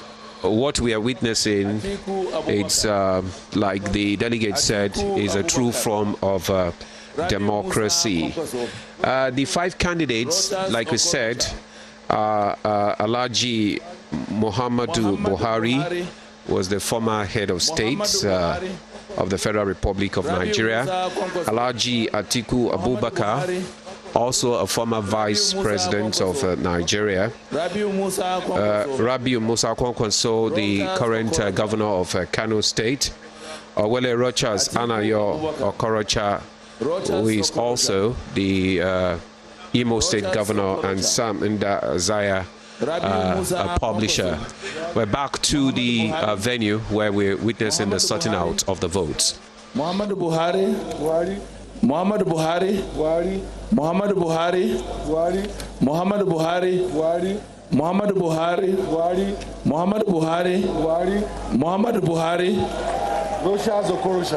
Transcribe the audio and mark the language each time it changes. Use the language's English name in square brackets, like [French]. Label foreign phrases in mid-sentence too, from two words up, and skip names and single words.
[English] What we are witnessing, it's like the delegate said, is a true form of democracy. The 5 candidates, like we said, Alhaji Muhammadu Buhari was the former head of state of the Federal Republic of Nigeria. Alhaji Atiku Abubakar also a former vice president of Nigeria, Rabiu Kwankwaso, the current governor of Kano State, Rochas Okorocha, who is also the Imo State governor, and Sam Nda-Isaiah, a publisher. We're back to the venue where we're witnessing the sorting out of the votes. Muhammad Buhari, Muhammad Buhari, Muhammad Buhari, Muhammad Buhari, Muhammad Buhari, Muhammad Buhari, Muhammad Buhari, Rochas Okorocha,